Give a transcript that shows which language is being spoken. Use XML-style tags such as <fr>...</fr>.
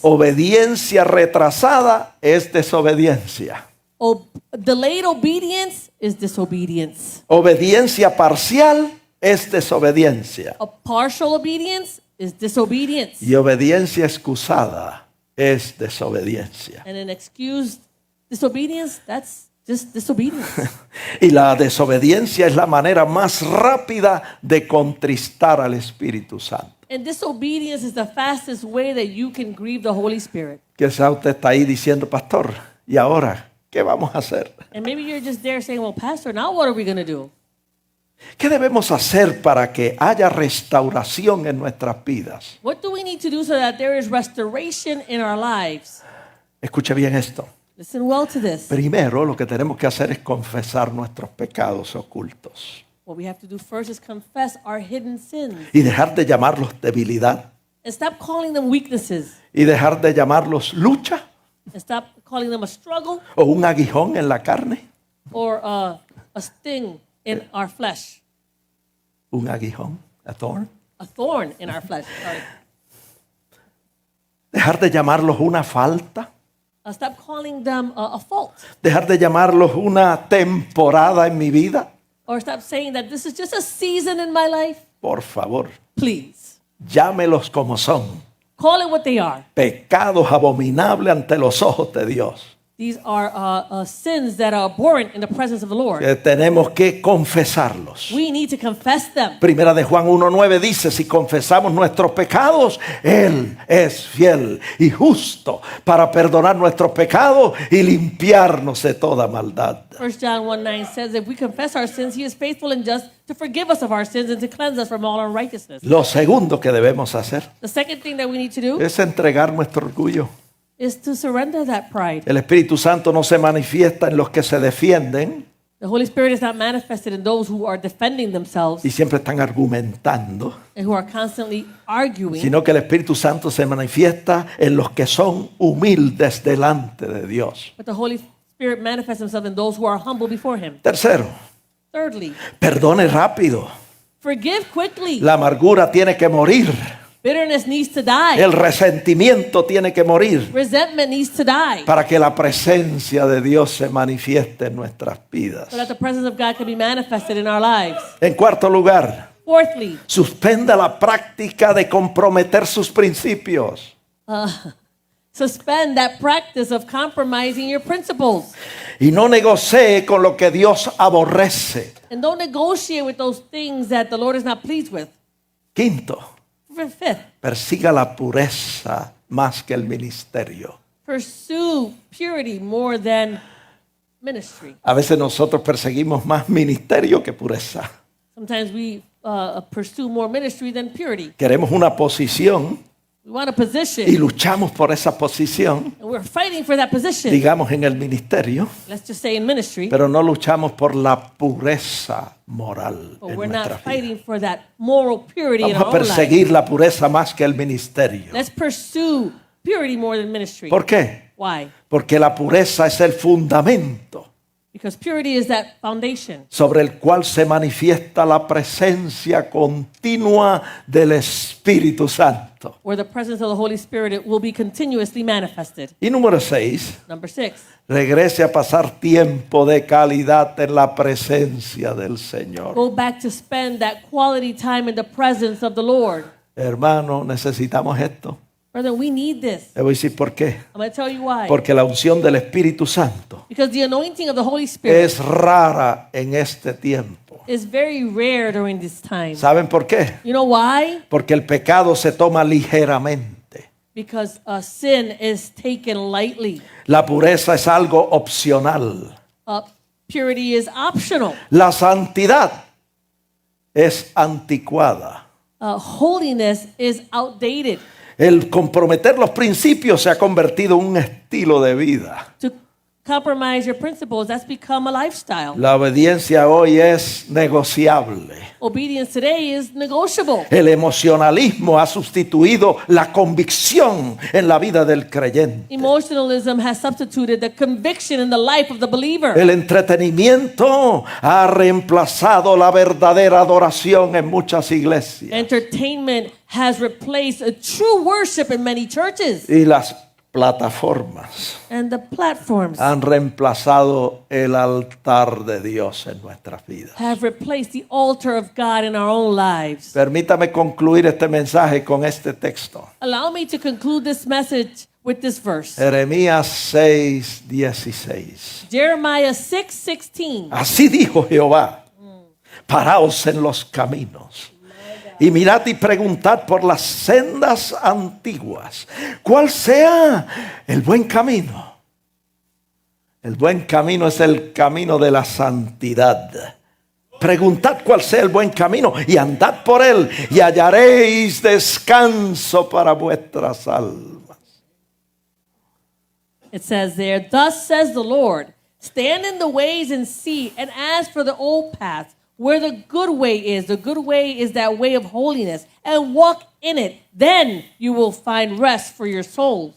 <es>Obediencia retrasada es desobediencia.</es> <en>Delayed obedience is disobedience.</en> <es>Obediencia parcial es desobediencia.</es> <en>A partial obedience is disobedience.</en> <es>Y obediencia excusada es desobediencia.</es> <en>And an excused disobedience, that's just disobedience.</en> <es>Y la desobediencia es la manera más rápida de contristar al Espíritu Santo.</es> <en>And disobedience is the fastest way that you can grieve the Holy Spirit.</en> <es>Quizá usted está ahí diciendo, pastor, ¿y ahora qué vamos a hacer?</es> <en>And maybe you're just there saying, well, Pastor, now what are we going to do?</en> <es>¿Qué debemos hacer para que haya restauración en nuestras vidas?</es> <en>What do we need to do so that there is restoration in our lives?</en> <es>Escuche bien esto.</es> <en>Listen well to this.</en> <es>Primero, lo que tenemos que hacer es confesar nuestros pecados ocultos</es> <en>What we have to do first is confess our hidden sins</en> <es>y dejar de llamarlos debilidad</es> <en>and stop calling them weaknesses</en> <es>y dejar de llamarlos lucha</es> <en>and stop calling them a struggle</en> <es>o un aguijón en la carne.</es> <en>or a sting in our flesh,</en> <es>Un aguijón,</es> <en>a thorn. a thorn in our flesh. Sorry.</en> <es>Dejar de llamarlos una falta.</es> <en>Stop calling them a fault,</en> <es>Dejar de llamarlos una temporada en mi vida.</es> <en>or stop saying that this is just a season in my life.</en> <es>Por favor,</es> <en>Please,</en> <es>llámelos como son.</es> <en>call it what they are.</en> <es>Pecados abominables ante los ojos de Dios.</es> <en>These are sins that are abhorrent in the presence of the Lord.</en> <es>Que tenemos que confesarlos.</es> <en>We need to confess them.</en> <es>Primera de Juan 1:9 dice, si confesamos nuestros pecados, Él es fiel y justo para perdonar nuestros pecados y limpiarnos de toda maldad.</es> <en>1 John 1:9 says, if we confess our sins, He is faithful and just to forgive us of our sins and to cleanse us from all unrighteousness.</en> <es>Lo segundo que debemos hacer</es> <en>The second thing that we need to do</en> <es>es entregar nuestro orgullo.</es> <en>is to surrender that pride.</en> <es>El Espíritu Santo no se manifiesta en los que se defienden</es> <en>The Holy Spirit is not manifested in those who are defending themselves</en> <es>y siempre están argumentando,</es> <en>and who are constantly arguing,</en> <es>sino que el Espíritu Santo se manifiesta en los que son humildes delante de Dios.</es> <en>but the Holy Spirit manifests Himself in those who are humble before Him.</en> <es>Tercero,</es> <en>Thirdly,</en> <es>perdone rápido.</es> <en>forgive quickly.</en> <es>La amargura tiene que morir.</es> <en>Bitterness needs to die.</en> <es>El resentimiento tiene que morir</es> <en>Resentment needs to die.</en> <es>para que la presencia de Dios se manifieste en nuestras vidas.</es> <en>So that the presence of God can be manifested in our lives.</en> <es>En cuarto lugar,</es> <en>Fourthly,</en> <es>suspenda la práctica de comprometer sus principios.</es> <en>suspend that practice of compromising your principles.</en> <es>Y no negocie con lo que Dios aborrece.</es> <en>And don't negotiate with those things that the Lord is not pleased with.</en> <es>Quinto,</es> <en>Fifth,</en> <es>persiga la pureza más que el ministerio.</es> <en>pursue purity more than ministry.</en> <es>A veces nosotros perseguimos más ministerio que pureza.</es> <en>Sometimes we pursue more ministry than purity.</en> <es>Queremos una posición</es> <en>We want a position,</en> <es>y luchamos por esa posición,</es> <en>and we're fighting for that position.</en> <es>digamos en el ministerio,</es> <en>Let's just say in ministry,</en> <es>pero no luchamos por la pureza moral</es> <en>but</en> <es>en</es> <en>we're</en> <es>nuestra</es> <en>not</en> <es>vida.</es> <en>fighting for that moral purity in</en> <es>Vamos</es> <en>our</en> <es>a</es> <en>own life.</en> <es>perseguir la pureza más que el ministerio.</es> <en>Let's pursue purity more than ministry.</en> <es>¿Por qué?</es> <en>Why?</en> <es>Porque la pureza es el fundamento</es> <en>Because purity is that foundation</en> <es>sobre el cual se manifiesta la presencia continua del Espíritu Santo.</es> <en>where the presence of the Holy Spirit will be continuously manifested.</en> <es>Y número 6,</es> <en>Number 6,</en> <es>regrese a pasar tiempo de calidad en la presencia del Señor.</es> <en>go back to spend that quality time in the presence of the Lord.</en> <es>Hermano, necesitamos esto.</es> <en>Brother, we need this.</en> <es>Le voy a decir por qué.</es> <en>I'm going to tell you why.</en> <es>Porque la unción del Espíritu Santo</es> <en>Because the anointing of the Holy Spirit</en> <es>es rara en este tiempo.</es> <en>is very rare during this time.</en> <es>¿Saben por qué?</es> <en>You know why?</en> <es>Porque el pecado se toma ligeramente.</es> <en>Because sin is taken lightly.</en> <es>La pureza es algo opcional.</es> <en>Purity is optional.</en> <es>La santidad es anticuada.</es> <en>Holiness is outdated.</en> <es>El comprometer los principios se ha convertido en un estilo de vida.</es> <en>To compromise your principles, that's become a lifestyle.</en> <es>La obediencia hoy es negociable.</es> <en>Obedience today is negotiable.</en> <es>El emocionalismo ha sustituido la convicción en la vida del creyente.</es> <en>Emotionalism has substituted the conviction in the life of the believer.</en> <es>El entretenimiento ha reemplazado la verdadera adoración en muchas iglesias.</es> <en>Entertainment has replaced a true worship in many churches.</en> <es>Y las plataformas</es> <en>And the platforms</en> <es>han reemplazado el altar de Dios en nuestras vidas.</es> <en>have replaced the altar of God in our own lives.</en> <es>Permítame concluir este mensaje con este texto.</es> <en>Allow me to conclude this message with this verse.</en> <es>Jeremías 6:16.</es> <en>Jeremiah 6:16.</en> <es>Así dijo Jehová: paraos en los caminos y mirad y preguntad por las sendas antiguas, cuál sea el buen camino. El buen camino es el camino de la santidad. Preguntad cuál sea el buen camino y andad por él y hallaréis descanso para vuestras almas.</es> <en>It says there, thus says the Lord, stand in the ways and see, and ask for the old path, where the good way is. The good way is that way of holiness, and walk in it. Then you will find rest for your souls.</en>